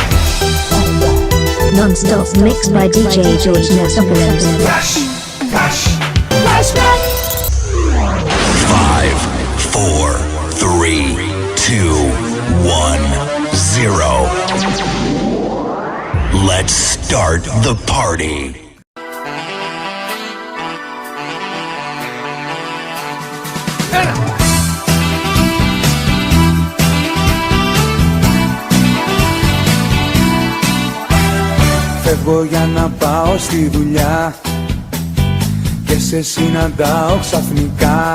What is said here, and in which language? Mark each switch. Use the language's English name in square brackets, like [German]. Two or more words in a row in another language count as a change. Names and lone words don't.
[English] Non-stop mixed by DJ George Nasopoulos. Flash. Flashback. 5, 4, 3, 2, 1, 0. Let's start the party. [Greek] Φεύγω για να πάω στη δουλειά και σε συναντάω ξαφνικά.